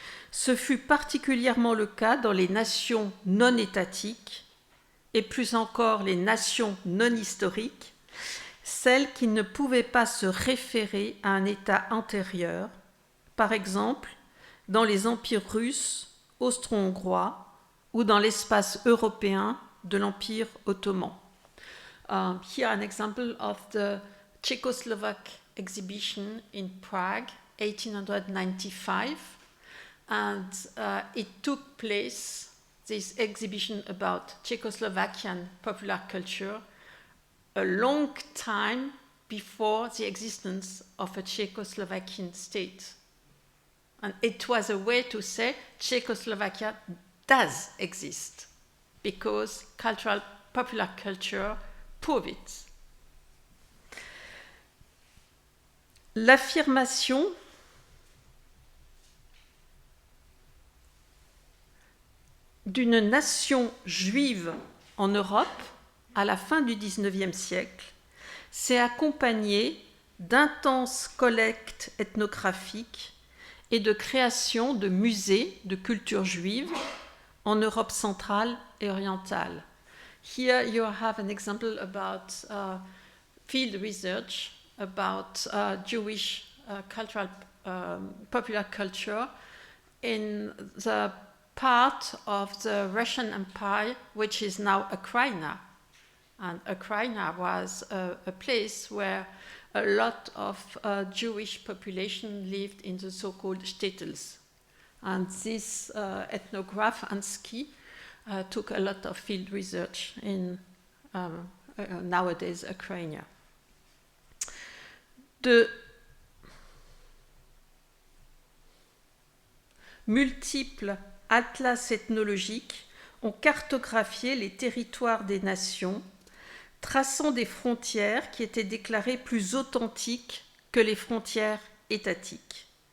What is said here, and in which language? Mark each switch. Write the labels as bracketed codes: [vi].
[fr] Ce fut particulièrement le cas dans les nations non étatiques et plus encore les nations non historiques, celles qui ne pouvaient pas se référer à un État antérieur, par exemple dans les empires russes, austro-hongrois ou dans l'espace européen de l'Empire ottoman. [en] Here an example of the Czechoslovak exhibition in Prague, 1895, and it took place, this exhibition about Czechoslovakian popular culture, a long time before the existence of a Czechoslovakian state. And it was a way to say Czechoslovakia does exist, because popular culture proved it. [fr] L'affirmation d'une nation juive en Europe à la fin du XIXe siècle s'est accompagnée d'intenses collectes ethnographiques et de création de musées de culture juive en Europe centrale et orientale. [en] Here you have an example about field research about Jewish popular culture in the part of the Russian Empire which is now Ukraine. And Ukraine was a place where a lot of Jewish population lived in the so-called shtetls. And this ethnograph, Ansky, took a lot of field research in nowadays Ukraine. [fr] De multiples atlas ethnologiques ont cartographié les territoires des nations, traçant des frontières qui étaient déclarées plus authentiques que les frontières étatiques.